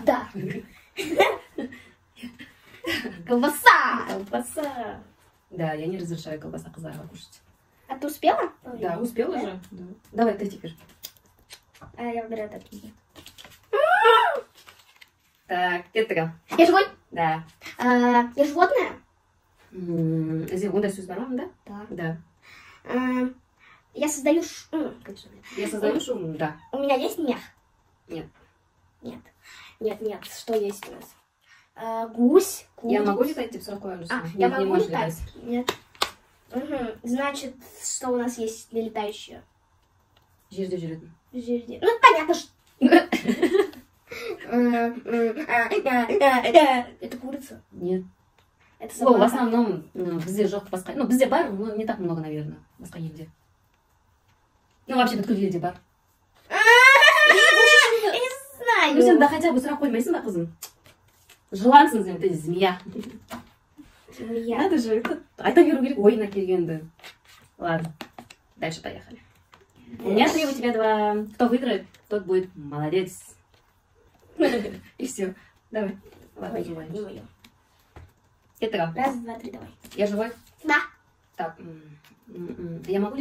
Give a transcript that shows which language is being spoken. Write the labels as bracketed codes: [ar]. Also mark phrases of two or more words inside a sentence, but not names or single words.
[ru] Да. Колбаса. Колбаса. Да, я не разрешаю колбаса казахова кушать. А ты успела? Да, успела Да? же. Да. Давай, ты теперь. Я выбираю такие. Так, это. Я живой? Да. Я животное? [kk] Ондай сөз бар ма, да? [ru] Да. Да. Я создаю Я создаю шум, да. У меня есть мех? Нет. Нет. Что есть у нас? Гусь. Я могу летать, ты сроку Я Нет, не могу можешь летать? летать. Нет. Значит, что у нас есть для летающего? [kk] Жерде жүретін. Жерди. [ru] Ну, понятно, что... Это курица? Нет. Это О, в собака? [kk] основном бізде жоқ басқа. Ну, бізде бар, [ru] но не так много, наверное, [kk] басқа елде. [ru] Ну, вообще, [kk] бүткіл елде бар. [ru] Я не [kk] Ну, сен [ru] знаю. да хотя бы [kk] сұрақ қоймайсың ба, қызым? Жылансың сен, [ru] ты змея. Змея. Надо же, [kk] айта беру керек, ойына келгенді. [ru] Ладно, дальше поехали. У меня 3, у тебя 2. Кто выиграет, тот будет молодец. И все. Давай. Ладно, Ой, желаешь. не мое. Это. Раз, два, три, давай. Я живой? Да. Так. Я могу летать?